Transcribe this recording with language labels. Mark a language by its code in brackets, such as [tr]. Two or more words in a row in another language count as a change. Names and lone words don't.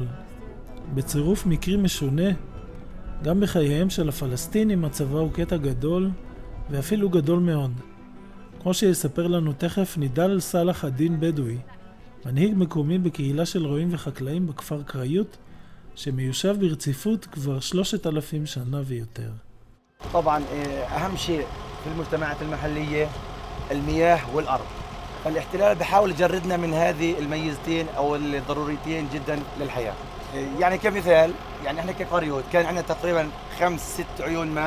[he] בצירוף מקרי משונה, גם בחייהם של הפלסטינים הצבא הוא קטע גדול, ואפילו גדול מאוד. כמו שיספר לנו תכף נידל סלח א-דין בדואי, מנהיג מקומי בקהילה של רועים וחקלאים בכפר קריות, שמיושב ברציפות כבר 3,000 שנה ויותר. [ar] طبعا أهم شيء في المجتمعات المحلية المياه والأرض. فالاحتلال بحاول يجردنا من هذه الميزتين أو الضروريتين جدا للحياة. يعني كمثال يعني احنا كقريوت كان عندنا تقريبا 5-6 عيون ماء.